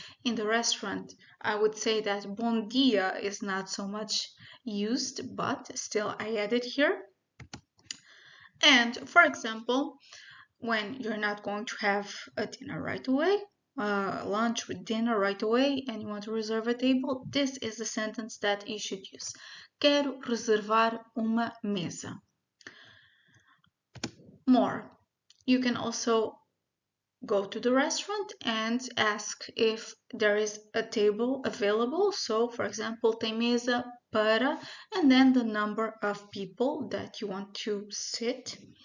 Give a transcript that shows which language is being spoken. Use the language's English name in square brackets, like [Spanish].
[English] In the restaurant, I would say that [Portuguese] bom dia [English] is not so much used, but still I added here. And for example, when you're not going to have a dinner right away, lunch with dinner right away, and you want to reserve a table, this is the sentence that you should use. [Portuguese] Quero reservar uma mesa. [English] More. You can also go to the restaurant and ask if there is a table available. So, for example, [Portuguese] tem mesa para, [English] and then the number of people that you want to sit.